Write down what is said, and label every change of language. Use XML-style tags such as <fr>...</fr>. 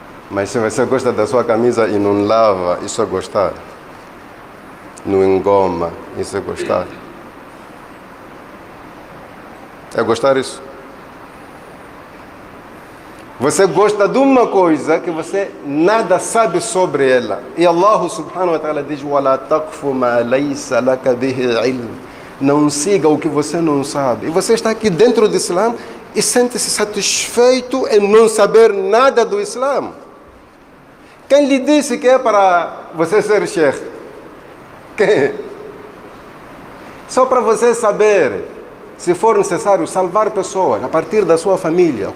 <pt>Mas se você gosta da sua camisa e não lava, isso é gostar. Não engoma, isso é gostar. É gostar isso? Você gosta de uma coisa que você nada sabe sobre ela. E</pt> <ar>Allah subhanahu wa ta'ala</ar> <pt>diz:</pt> <ar>وَلَا تَقْفُ مَا لَيْسَ لَكَ بِهِ عِلْمٍ.</ar> <pt>Não siga o que você não sabe. E você está aqui dentro do Islã e sente-se satisfeito em não saber nada do Islã. Quem lhe disse que é para você ser sheikh? Quem? Só para você saber, se for necessário, salvar pessoas a partir da sua família.</pt>